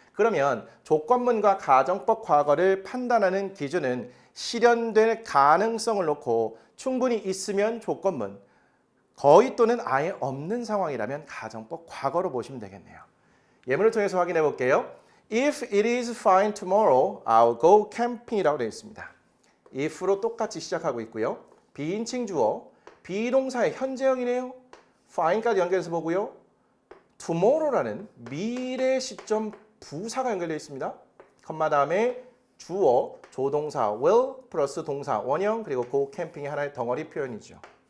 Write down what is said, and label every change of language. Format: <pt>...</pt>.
<ko>그러면 조건문과 가정법 과거를 판단하는 기준은 실현될 가능성을 놓고 충분히 있으면 조건문, 거의 또는 아예 없는 상황이라면 가정법 과거로 보시면 되겠네요. 예문을 통해서 확인해 볼게요.</ko> <en>If it is fine tomorrow, I'll go camping이라고</en> <ko>되어 있습니다. if로 똑같이 시작하고 있고요. 비인칭 주어, 비동사의 현재형이네요. fine까지 연결해서 보고요. tomorrow라는 미래 시점 부사가 연결되어 있습니다. 컴마 다음에 주어, 조동사 will 플러스 동사 원형 그리고 go camping이 하나의 덩어리 표현이죠.</ko>